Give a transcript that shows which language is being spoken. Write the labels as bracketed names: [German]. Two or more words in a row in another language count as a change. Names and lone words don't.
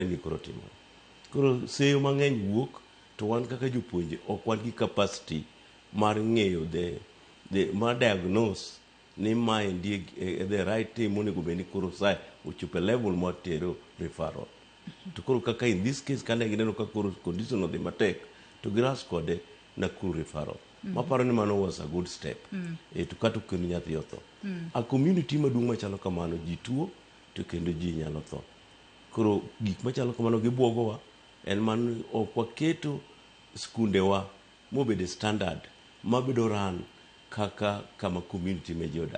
[Luo (Kenya and Tanzania)] ni koro timo. Koro seyo mang'eny wuok to wan kaka jopuonje ok wan gi capacity mar ng'eyo mar diagnose ni maendi [English] the right thing [Luo (Kenya and Tanzania)] monego bed ni koro sa ochopo level mar tero referral. To koro kaka [English] in this case [Luo (Kenya and Tanzania)] kane gineno ka koro condition odhi matek to giras kode Nakuru referral. Maparo ni mano [English] was a good step. [Luo (Kenya and Tanzania)] To kata kendo nyathi otho. A community maduong' machalo kamano ji tuo to kendo ji nyalo tho. Koro gik machalo kamano gibuogowa en man ok waketo skundewa mobedo standard mabedo ran kaka kama community meji odak.